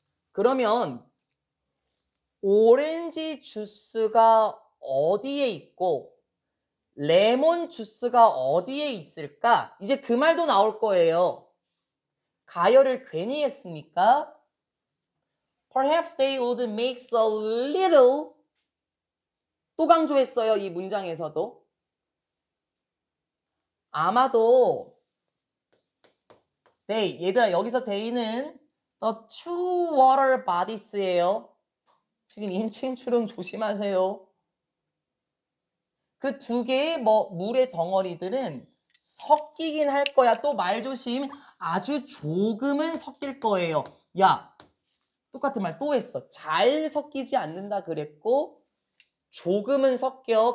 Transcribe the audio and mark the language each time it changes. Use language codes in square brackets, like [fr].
[ko] 그러면 오렌지 주스가 어디에 있고 레몬 주스가 어디에 있을까? 이제 그 말도 나올 거예요. 가열을 괜히 했습니까? [en] Perhaps they would mix a little. [ko] 또 강조했어요. 이 문장에서도. 아마도 [en] they, [ko] 얘들아 여기서 they는 [en] the two water bodies [ko] 예요. 지금 인칭 출음 조심하세요. 그 두 개의 물의 덩어리들은 섞이긴 할 거야. 또 말 조심. 아주 조금은 섞일 거예요. 야, 똑같은 말 또 했어. 잘 섞이지 않는다 그랬고 조금은 섞여.